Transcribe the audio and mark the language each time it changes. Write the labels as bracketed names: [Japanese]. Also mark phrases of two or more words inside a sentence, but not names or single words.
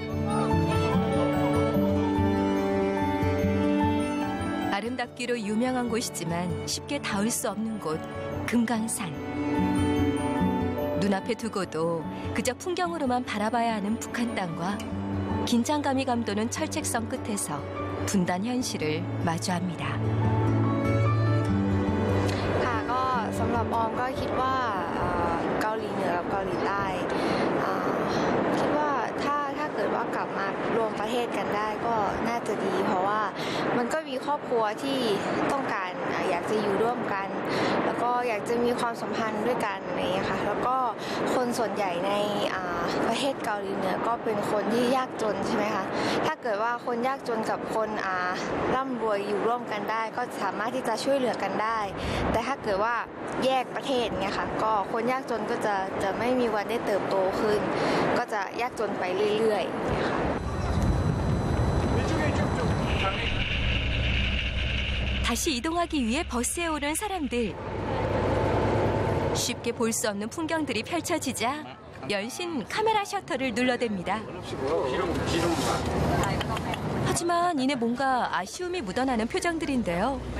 [Korean] 아름답기로 유명한 곳이지만 쉽게 닿을 수 없는 곳, 금강산. 눈앞에 두고도 그저 풍경으로만 바라봐야 하는 북한 땅과 긴장감이 감도는 철책성 끝에서 분단 현실을 마주합니다. [Thai] สำหรับออมก็คิดว่าเกาหลีเหนือกับเกาหลีใต้คิดว่าถ้าเกิดว่ากลับมารวมประเทศกันได้ก็น่าจะดี เพราะว่ามันก็มีครอบครัวที่ต้องการอยากจะอยู่ร่วมกันแล้วก็อยากอยากจะมีความสัมพันธ์ด้วยกันอะไรอย่างเงี้ยค่ะแล้วก็คนส่วนใหญ่ในประเทศเกาหลีเหนือก็เป็นคนที่ยากจนใช่ไหมคะถ้าเกิดว่าคนยากจนกับคนร่ำรวยอยู่ร่วมกันได้ก็สามารถที่จะช่วยเหลือกันได้แต่ถ้าเกิดว่าแยกประเทศเนี่ยค่ะก็คนยากจนก็จะไม่มีวันได้เติบโตขึ้นก็จะยากจนไปเรื่อยๆ [Korean] 다시 이동하기 위해 버스에 오른 사람들. 쉽게 볼 수 없는 풍경들이 펼쳐지자 연신 카메라 셔터를 눌러댑니다. 하지만 이내 뭔가 아쉬움이 묻어나는 표정들인데요.